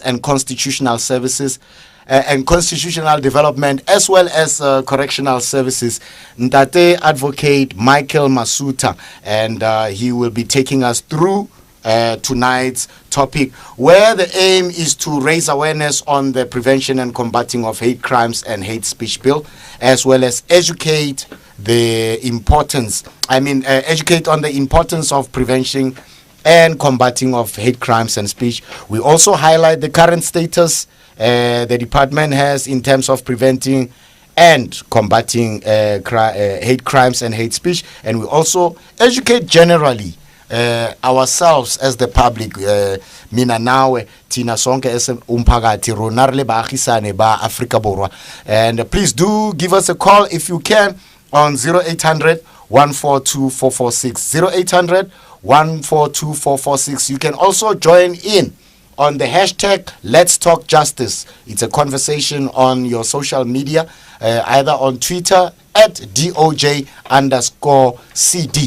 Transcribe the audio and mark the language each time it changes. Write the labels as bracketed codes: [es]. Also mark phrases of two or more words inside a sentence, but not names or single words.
[en] and Constitutional Services and Constitutional Development, as well as Correctional Services, Ntate Advocate Michael Masutha, and he will be taking us through tonight's topic, where the aim is to raise awareness on the prevention and combating of hate crimes and hate speech bill, as well as educate on the importance of prevention and combating of hate crimes and speech. We also highlight the current status the department has in terms of preventing and combating hate crimes and hate speech, and we also educate generally ourselves as the public, [zu] mina nawe tina sonke [st] as umphakathi rona re le baagisane ba Afrika Borwa. [en] And please do give us a call if you can on 0800 142 446 0800 142 446. You can also join in on the hashtag Let's Talk Justice. It's a conversation on your social media, either on Twitter at DOJ_CD.